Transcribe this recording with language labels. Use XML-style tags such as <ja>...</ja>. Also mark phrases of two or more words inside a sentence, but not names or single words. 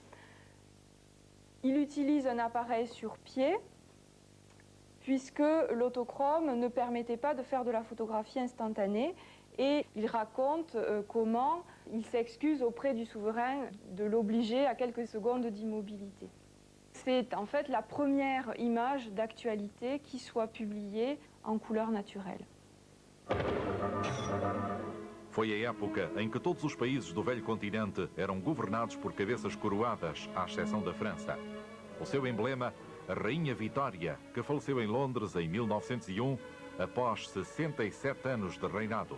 <fr>Il utilise un appareil sur pied puisque l'autochrome ne permettait pas de faire de la photographie instantanée et il raconte comment il s'excuse auprès du souverain de l'obliger à quelques secondes d'immobilité. C'est en fait la première image d'actualité qui soit publiée en couleur naturelle.</fr> <pt>Foi a época em que todos os países do velho continente eram governados por cabeças coroadas, à exceção da França. O seu emblema, a Rainha Vitória, que faleceu em Londres em 1901, após 67 anos de reinado.</pt>